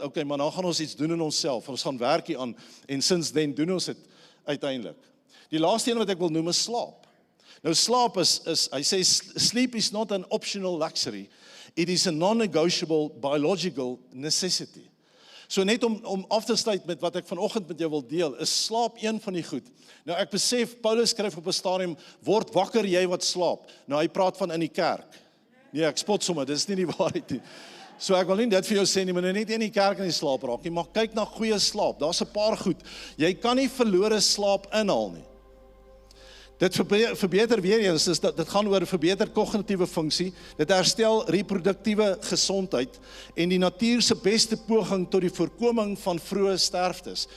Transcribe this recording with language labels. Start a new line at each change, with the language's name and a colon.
Afrikaans: Okay, maar nou gaan ons iets doen in onsself. Ons gaan werk hier aan en sinds dan doen ons dit uiteindelik. Die laaste een wat ek wil noem is slaap. Nou slaap is hy sê
English: sleep is not an optional luxury. It is a non-negotiable biological necessity.
Afrikaans: So net om af te sluit met wat ek vanoggend met jou wil deel, is slaap een van die goed. Nou ek besef, Paulus skryf op 'n stadium, word wakker jy wat slaap. Nou hy praat van in die kerk. Nee, ek spot sommer, dit is nie die waarheid nie. So ek wil nie dit vir jou sê nie, maar net in die kerk in die slaap raak nie, maar kyk na goeie slaap. Daar's 'n paar goed. Jy kan nie verlore slaap inhaal nie. Dit verbeter weer eens, dit gaan oor verbeter kognitiewe funksie, dit herstel reproduktiewe gesondheid en die natuur se beste poging tot die voorkoming van vroeë sterftes.